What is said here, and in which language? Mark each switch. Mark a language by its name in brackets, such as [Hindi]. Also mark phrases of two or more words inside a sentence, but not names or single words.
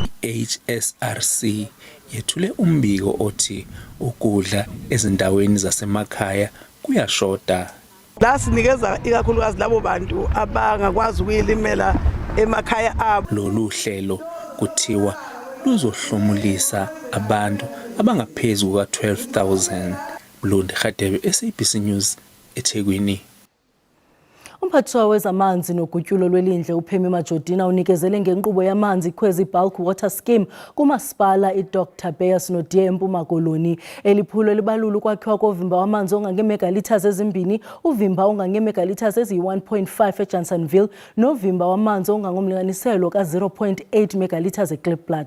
[Zulu] HSRC yethule umbiko othi ukudla ezindaweni zasemakhaya kuyashoda. La sinikeza ikakhulukazi labo bantu abangakwazi ukuyilimela emakhaya abo. Lolu hlelo kuthiwa luzohlomulisa abantu abangaphezulu ka-12,000. Mlondi Khadebe, SABC News, eThekwini. [Xhosa] Umphathiswa wezamanzi nogutyulo lwelindle uPhemi Majodina unikezele ngenkqubo yamanzi Khwezi Bulk Water Scheme kumasipala iDr Beyers noDiye eMpuma Koloni. Eliphulo libalula ukwakhiwa kovimba wamanzi ongangeemegaliters ezimbini, uvimba ongangeemegaliters eziyi-1.5 eJansonville novimba wamanzi ongangomlinganiselo ka-0.8 megaliters eKlipplaat.